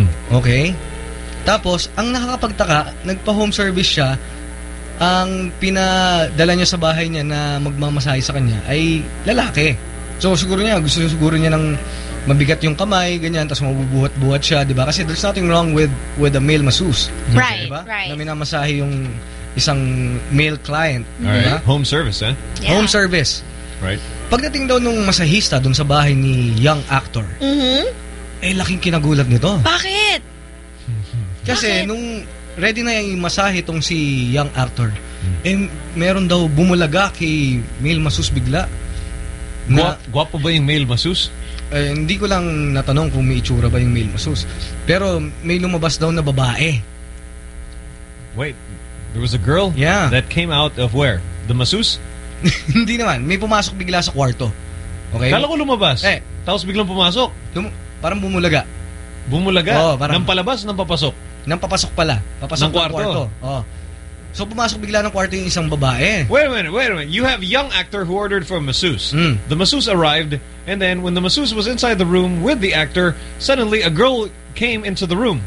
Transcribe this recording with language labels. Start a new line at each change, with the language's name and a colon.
Filipino: Okay, tapos ang nakakapagtaka, nagpa home service siya, ang pinadala niya sa bahay niya na magmamasahe sa kanya ay lalaki. So siguro niya, gusto siguro niya ng mabigat yung kamay, ganyan, tapos mabubuhat-buhat siya, di ba?
English: Kasi there's nothing wrong with a male masseuse. Right, diba? Right.
Filipino: Na minamasahe yung isang male client.
English: Diba? Right. Home service, eh? Yeah. Home service. Right.
Filipino: Pagdating daw nung masahista dun sa bahay ni young actor, eh laking kinagulat nito. Bakit? Kasi bakit? Nung ready na yung masahe tong si young actor, eh meron daw bumulaga kay male masseuse bigla. Guwapo ba yung male masseuse? Eh, hindi ko lang natanong kung may itsura ba yung male masseuse. Pero may lumabas daw na babae.
English: Wait, there was a girl? Yeah. That came out of where? The masseuse?
Filipino: Hindi naman. May pumasok bigla sa kwarto. Okay? Kala ko lumabas. Eh. Tapos biglang pumasok. Parang bumulaga. Bumulaga? Oo, parang. Nang palabas, nang papasok? Nang papasok pala. Papasok ng kwarto. Kwarto. Oo. So pumasok bigla ng kwarto yung isang babae.
English: Wait a minute. You have young actor who ordered for a masseuse. Mm. The masseuse arrived, and then when the masseuse was inside the room with the actor, suddenly a girl came into the room.